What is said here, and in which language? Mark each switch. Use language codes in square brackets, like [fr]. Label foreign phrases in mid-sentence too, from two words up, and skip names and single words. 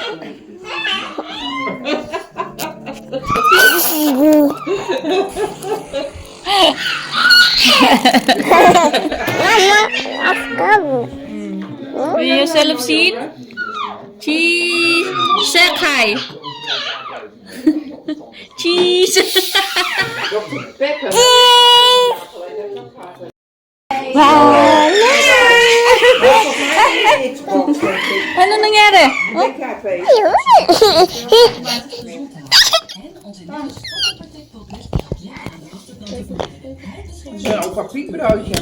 [nl] Wil je jezelf zien? Cheese. Zeg hi. [tl] Cheese. Ano nangyari? [nl] Ja, een papiekbroodje.